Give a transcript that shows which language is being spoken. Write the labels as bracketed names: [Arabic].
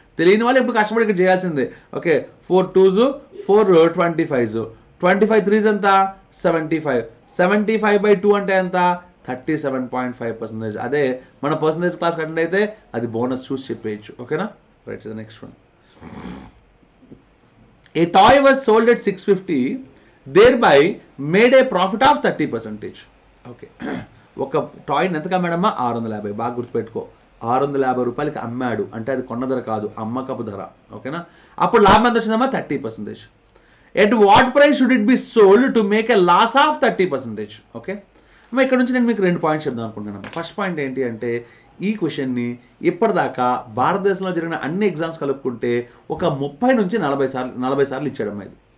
[Telugu] తెలియని వాళ్ళు ఇప్పుడు కష్టపడి ఇక్కడ చేయాల్సిందే. ఓకే, 4 2s 4 25s 25 3s ఎంత? 75. 75/2 అంటే ఎంత? 37.5%. అదే మన పర్సంటేజ్ క్లాస్ అటెండ్ అయితే అది బోనస్ చూసి చెప్పేయచ్చు. [English] ఓకేనా? Right, the next one. A toy was sold at 650, thereby made a profit of 30%. [Telugu] Okay, ఒక టాయ్ని ఎంతకు అమ్మాడమ్మా? 650. బాగా గుర్తుపెట్టుకో, 650 రూపాయలకి అమ్మాడు అంటే అది కొన్న ధర కాదు, అమ్మకపు ధర. ఓకేనా? అప్పుడు లాభం ఎంత వచ్చిందమ్మా? 30%. [English] At what price should it be sold to make a loss of 30%? [Telugu] Okay అమ్మా, ఇక్కడ నుంచి నేను మీకు 2 పాయింట్స్ చెప్దాం అనుకుంటున్నాను. ఫస్ట్ పాయింట్ ఏంటి అంటే, ఈ క్వశ్చన్ని ఇప్పటిదాకా భారతదేశంలో జరిగిన అన్ని ఎగ్జామ్స్ కలుపుకుంటే ఒక 30 నుంచి 40 సార్లు ఇచ్చాడమ్మా ఇది.